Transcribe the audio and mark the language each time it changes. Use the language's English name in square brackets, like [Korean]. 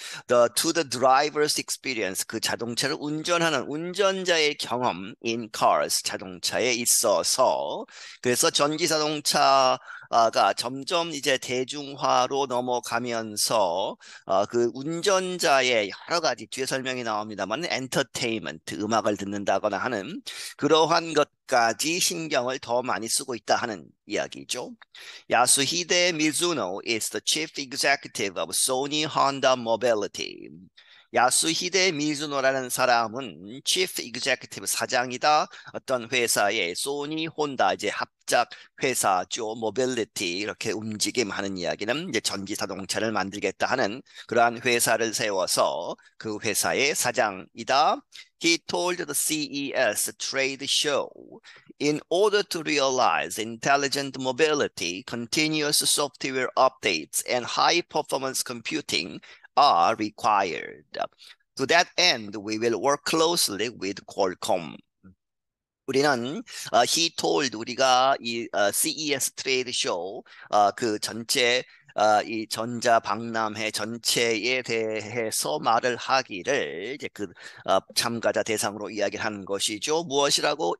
[English] To the driver's experience, [Korean] 그 자동차를 운전하는 운전자의 경험 [English] in cars, [Korean] 자동차에 있어서 그래서 전기 자동차가 점점 이제 대중화로 넘어가면서 그 운전자의 여러 가지 뒤에 설명이 나옵니다만 엔터테인먼트, 음악을 듣는다거나 하는 그러한 것까지 신경을 더 많이 쓰고 있다 하는 이야기죠. [English] Yasuhide Mizuno is the chief executive of Sony Honda Mobility. [Korean] 야수히데 미즈노라는 사람은 chief executive 사장이다. 어떤 회사의 소니 혼다 이제 합작 회사죠. 모빌리티 이렇게 움직임하는 이야기는 이제 전기 자동차를 만들겠다 하는 그러한 회사를 세워서 그 회사의 사장이다. [English] He told the CES trade show, in order to realize intelligent mobility, continuous software updates, and high-performance computing are required. To that end, we will work closely with Qualcomm. [Korean] 우리는 [English] he told [Korean] 우리가 이 CES 트레이드 쇼 그 전체 이 전자 박람회 전체에 대해서 말을 하기를 이제 그 참가자 대상으로 이야기를 하는 것이죠. 무엇이라고?